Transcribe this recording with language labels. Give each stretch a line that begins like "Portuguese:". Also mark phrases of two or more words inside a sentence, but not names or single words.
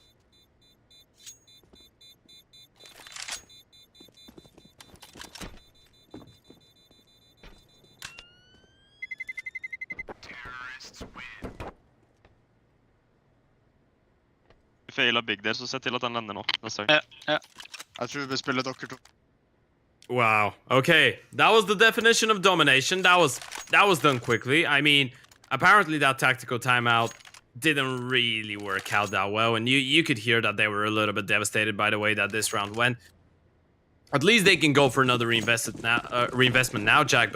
Norwegian: Vi feiler big der, så se til at den lander nå. Ja. Jeg tror vi spiller dere to.
English: Wow. Okay, that was the definition of domination. That was done quickly. I mean, apparently that tactical timeout didn't really work out that well, and you could hear that they were a little bit devastated by the way that this round went. At least they can go for another reinvestment now, Jack.